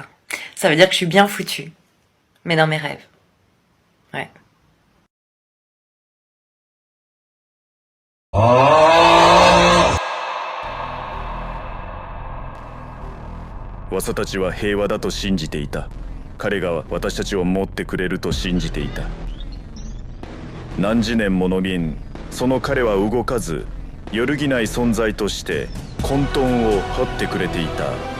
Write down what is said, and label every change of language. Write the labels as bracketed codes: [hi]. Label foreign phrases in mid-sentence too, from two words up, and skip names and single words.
[fr] Ça veut dire que je suis bien foutue. Mais dans mes rêves. Ouais. [ja] わさたちは平和だと信じていた。彼が私たちを守ってくれると信じていた。何十年もの間、その彼は動かず、揺るぎない存在として混沌を張ってくれていた。